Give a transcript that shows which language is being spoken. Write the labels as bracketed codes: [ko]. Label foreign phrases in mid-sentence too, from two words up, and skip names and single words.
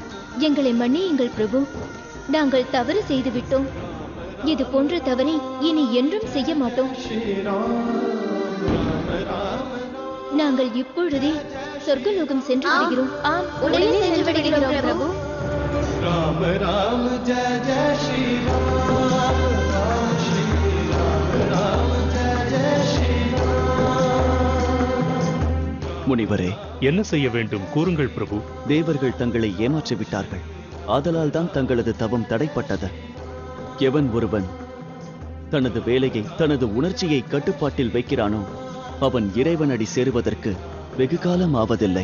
[ta] எங்களை மன்னியுங்கள் பிரபு. நாங்கள் தவறு செய்துவிட்டோம். இது போன்ற தவறை இனி என்றும் செய்ய மாட்டோம். நாங்கள் இப்பொழுதே சொர்க்கலோகம் சென்று விடுகிறோம். ஆம், உடனே சென்று விடுகிறோம் பிரபு. [hi] राम राम जय जय श्री राम, श्री राम राम जय जय श्री राम. [ta] முனிவரே, என்ன செய்ய வேண்டும் கூறுங்கள் பிரபு. தேவர்கள் தங்களை ஏமாற்றிவிட்டார்கள். ஆதலால் தான் தங்களது தவம் தடைப்பட்டது. எவன் ஒருவன் தனது வேலையை, தனது உணர்ச்சியை கட்டுப்பாட்டில் வைக்கிறானோ அவன் இறைவனடி சேருவதற்கு வெகு காலம் ஆவதில்லை.